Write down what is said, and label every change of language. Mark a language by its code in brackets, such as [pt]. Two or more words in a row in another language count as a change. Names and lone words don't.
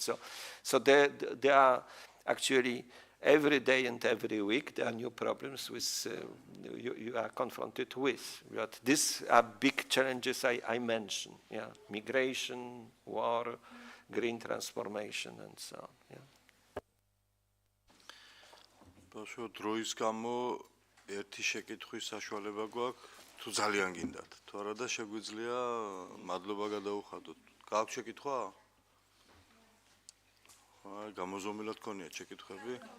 [en] So there are actually every day and every week there are new problems with you are confronted with. But these are big challenges I mentioned. Yeah, migration, war, green transformation, and so on. Yeah. [ka] ბავშვო, დროის გამო ერთი შეკითხვის საშუალება გვაქვს, თუ ძალიან გინდათ. თუ არა და შეგვიძლია მადლობა გადაუხადოთ. გააქვთ შეკითხვა? აი, გამოზომილად გქონიათ შეკითხვები?